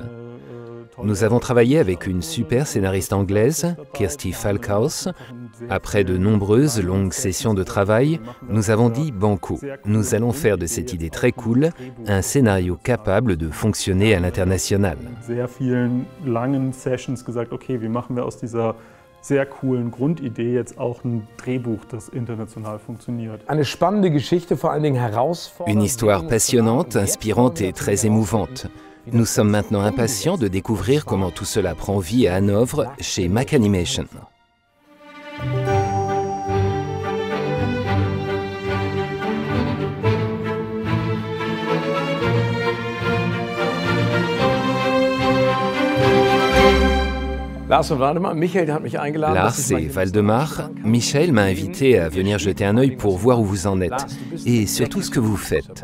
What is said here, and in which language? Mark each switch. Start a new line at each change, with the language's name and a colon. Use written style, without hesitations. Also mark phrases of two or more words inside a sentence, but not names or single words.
French: Nous avons travaillé avec une super scénariste anglaise, Kirsty Falkhaus. Après de nombreuses longues sessions de travail, nous avons dit banco. Nous allons faire de cette idée très cool un scénario capable de fonctionner à l'international.
German: Sehr coolen Grundidee jetzt auch ein Drehbuch, das international funktioniert.
French: Une histoire passionnante, inspirante et très émouvante. Nous sommes maintenant impatients de découvrir comment tout cela prend vie à Hanovre chez Mack Animation. Lars et Waldemar, Michael m'a invité à venir jeter un œil pour voir où vous en êtes et surtout ce que vous faites.